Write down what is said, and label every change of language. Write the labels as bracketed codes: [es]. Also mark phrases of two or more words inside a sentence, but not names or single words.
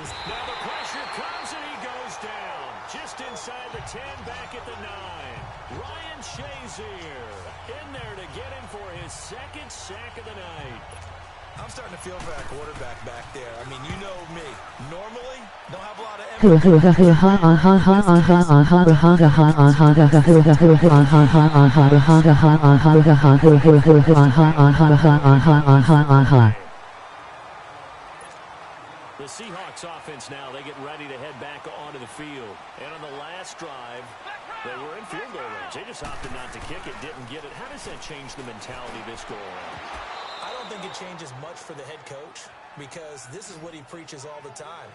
[en] Now the pressure comes and he goes down. Just inside the 10, back at the 9. Ryan Shazier in there to get him for his second sack of the night. I'm starting to feel for that quarterback back there. I mean, you know me. Normally, don't have a lot of Hoo hoo ha hoo ha ha ha ha ha ha ha ha ha ha ha ha ha hoo ha hoo ha ha ha ha ha ha ha ha ha hoo hoo hoo ha ha ha ha ha ha ha. The Seahawks offense now, they get ready to head back onto the field. And on the last drive, they were in field goal range. They just opted not to kick it, didn't get it. How does that change the mentality this go around? I don't think it changes much for the head coach because this is what he preaches all the time.